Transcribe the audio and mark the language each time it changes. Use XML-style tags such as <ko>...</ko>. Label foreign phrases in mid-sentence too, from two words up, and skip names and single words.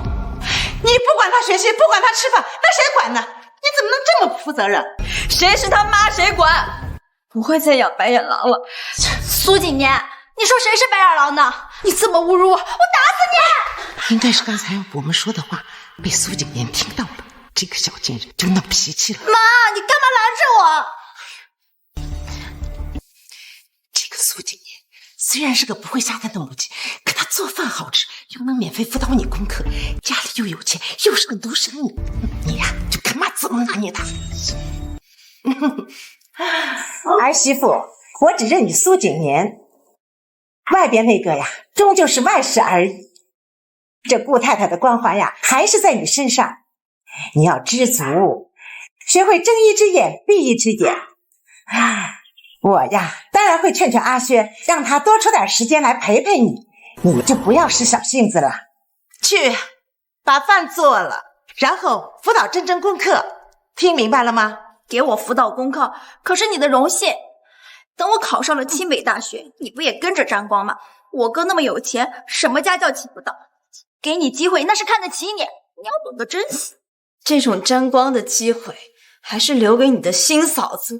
<zh>你不管他學習，不管他吃飯，那誰管呢？你怎麼能這麼不負責任？誰是他媽誰管？不會再養白眼狼了。蘇景年，你說誰是白眼狼呢？你這麼侮辱我，我打死你！應該是剛才我們說的話被蘇景年聽到了。這個小贱人就闹脾气了。妈，你干嘛拦着我？这个苏景年虽然是个不会下蛋的母亲，可她做饭好吃，又能免费辅导你功課，家裡又有錢，又是個獨生女，你呀就看媽怎麼拿捏她。兒媳婦，我只認你蘇景年，外邊那個呀，終究是外事而已。這顧太太的光環呀，還是在你身上。你要知足，學會睜一隻眼閉一隻眼。我呀，當然會勸勸阿軒，讓他多出點時間來陪陪你。你就不要使小性子了，去把飯做了，然後輔導真真功課。聽明白了嗎？給我輔導功課，可是你的榮幸。等我考上了清北大學，你不也跟着沾光嗎？我哥那麼有錢，什麼家教起不到，給你機會那是看得起你，你要懂得珍惜。這種沾光的機會，還是留給你的新嫂子。</zh>